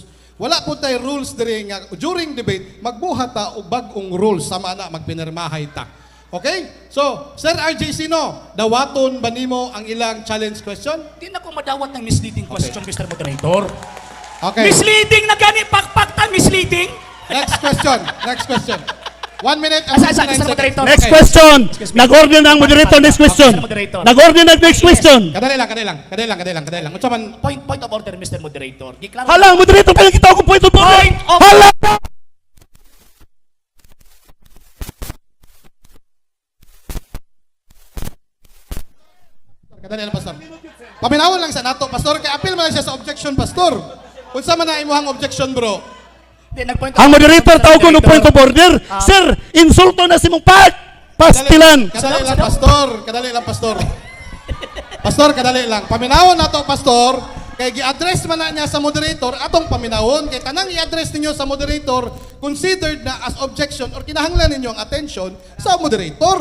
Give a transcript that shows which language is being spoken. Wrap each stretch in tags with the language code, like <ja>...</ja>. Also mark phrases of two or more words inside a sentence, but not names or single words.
<ceb>Wala po tayo rules diri nga</ceb> <en>during debate</en> <ceb>magbuhat ta og bag-ong rules sama na magpinirmahay ta. Okay? So, Sir RJ Sino, dawaton ba nimo ang ilang challenge question? Di na ko madawat ng</ceb> <en>misleading question,</en> <ceb>Mr. Moderator. Okay. Misleading na gani pakpak ta, misleading.</ceb> <en>Next question. 1 minute and</en> <ceb>Asa,</ceb> <en>59 Mr. seconds. Moderator. Next Okay. question. Excuse me.</en> <ceb>Nag-order ng moderator</ceb> <en>next question. Mr. Moderator.</en> <ceb>Nag-order ng</ceb> <en>next question.</en> <ceb>Kadali lang. Unsa man</ceb> <en>Point of order, Mr. Moderator. Giklaro.</en> <ceb>Hala, moderator pa yung kita ko</ceb> <en>point of order. Point of-</en> <ceb>Hala! Kadali lang, Pastor. Paminawon lang sa nato, Pastor. Kay appeal man lang siya sa objection, Pastor. Unsa man na imuhang objection, bro? Di,</ceb> <en>nag-point of</en> <ceb>Ang</ceb> <en>order,</en> <ceb>moderator</ceb> <en>Mr.</en> <ceb>tawag ko ng</ceb> <en>Moderator. point of order.</en> <ceb>Sir, insulto na si mong pastilan. Kadali lang, Pastor. Pastor, kadali lang. Paminawon nato, Pastor. Kay gi-address man na niya sa moderator atong paminawon kay tanang i-address ninyo sa moderator considered na</ceb> <en>as objection</en> <ceb>or kinahanglan ninyo ang attention sa moderator.</ceb>